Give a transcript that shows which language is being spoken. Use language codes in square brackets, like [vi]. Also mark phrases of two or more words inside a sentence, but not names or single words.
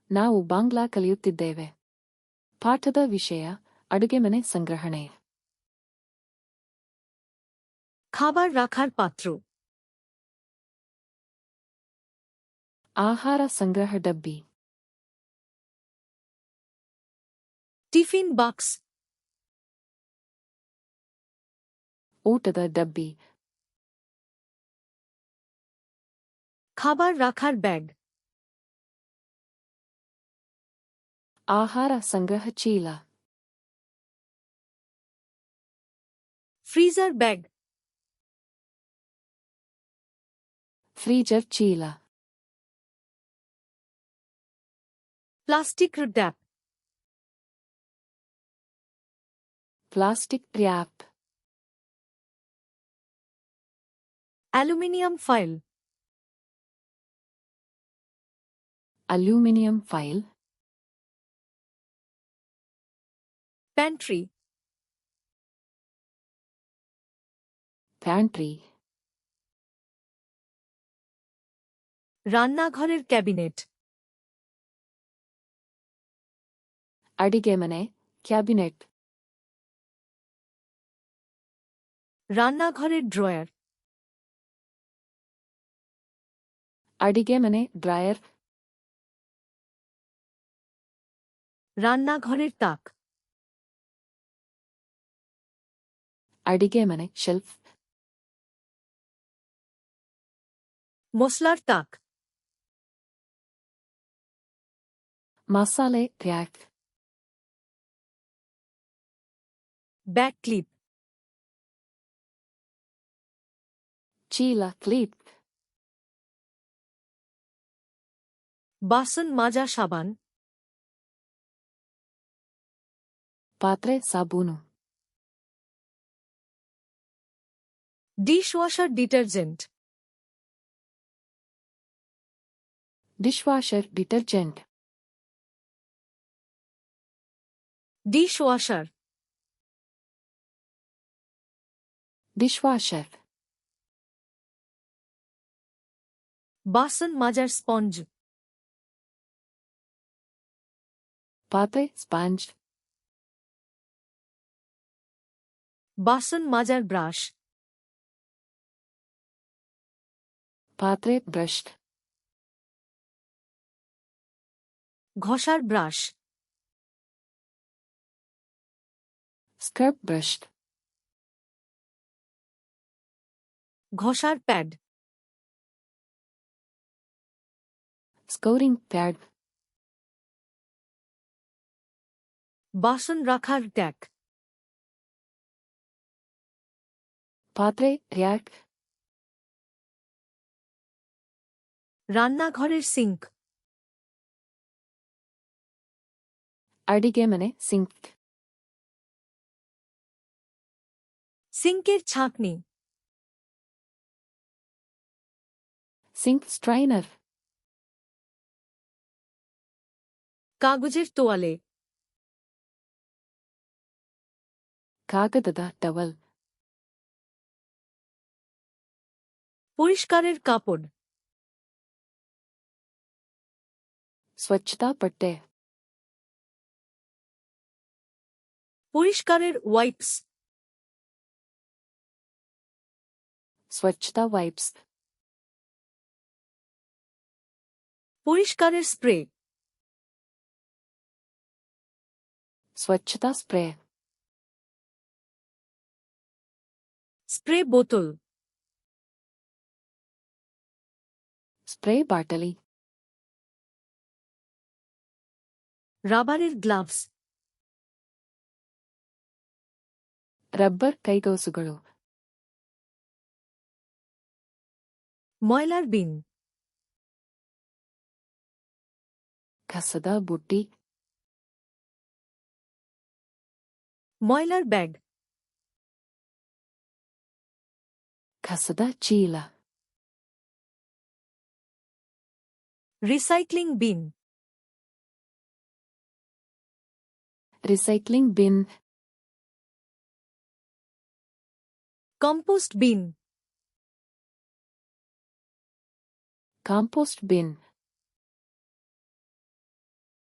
[kn] ನಾವು ಬಾಂಗ್ಲಾ ಕಲಿಯುತ್ತಿದ್ದೇವೆ. ಪಾಠದ ವಿಷಯ ಅಡುಗೆಮನೆ ಸಂಗ್ರಹಣೆ. [bn] খাবার রাখার পাত্র, [kn] ಆಹಾರ ಸಂಗ್ರಹ ಡಬ್ಬಿ, [bn] টিফিন বাক্স, [kn] ಊಟದ ಡಬ್ಬಿ, [bn] খাবার রাখার ব্যাগ, [kn] ಆಹಾರ ಸಂಗ್ರಹ ಚೀಲ, [en] freezer bag, [kn] ಫ್ರೀಜರ್ ಚೀಲ, [en] plastic wrap, plastic wrap, aluminium foil, aluminium file, [bn] প্যান্ট্রি, [kn] ಪ್ಯಾಂಟ್ರಿ, [bn] রান্নাঘরের ক্যাবিনেট, [kn] ಅಡಿಗೆಮನೆ, ಕ್ಯಾಬಿನೆಟ್, [bn] রান্নাঘরের ড্রয়ার, [kn] ಅಡಿಗೆಮನೆ ಡ್ರಾಯರ್, [bn] রান্নাঘরের তাক, [kn] ಅಡಿಗೆಮನೆ ಶೆಲ್ಫ್, [bn] মশলার তাক, [kn] ಮಸಾಲೆ ರ್ಯಾಕ್, [en] bag clip, [kn] ಚೀಲ ಕ್ಲೀಪ್, [bn] বাসন মাজা সাবান, [kn] ಪಾತ್ರೆ ಸಾಬೂನು, [en] dishwasher detergent, dish washer detergent, [bn] ডিশওয়াশার, [en] dish washer, [bn] বাসন মাজার স্পঞ্জ, [kn] ಪಾತ್ರೆ ಸ್ಪಾಂಜ್, [bn] বাসন মাজার ব্রাশ, [kn] ಪಾತ್ರೆ ಬ್ರಷ್, [bn] ঘষার ব্রাশ, [en] scrub brush, [bn] ঘষার প্যাড, [en] scouring pad, [bn] বাসন রাখার ট্যাক, [kn] ಪಾತ್ರೆ ರ್ಯಾಕ್, [bn] রান্নাঘরের সিঙ্ক, [kn] ಅಡಿಗೆಮನೆ ಸಿಂಕ್, [bn] সিঙ্কের ছাঁকনি, [en] sink strainer, [bn] কাগজের তোয়ালে, [kn] ಕಾಗದದ ಟವಲ್, [bn] পরিষ্কারের কাপড়, [kn] ಸ್ವಚ್ಛತಾ ಪಟ್ಟೆ, [bn] পরিষ্কারের ওয়াইপস, [kn] ಸ್ವಚ್ಛತಾ ವೈಪ್ಸ್, [bn] পরিষ্কারের স্প্রে, [kn] ಸ್ವಚ್ಛತಾ ಸ್ಪ್ರೇ, [en] spray bottle, [kn] ಸ್ಪ್ರೇ ಬಾಟಲಿ, [bn] রাবারের গ্লাভস, [kn] ರಬ್ಬರ್ ಕೈಗವಸುಗಳು, [bn] ময়লার বিন, [kn] ಕಸದ ಬುಟ್ಟಿ, [bn] ময়লার ব্যাগ, [kn] ಕಸದ ಚೀಲ, [en] recycling bin, recycling bin, compost bin, compost bin,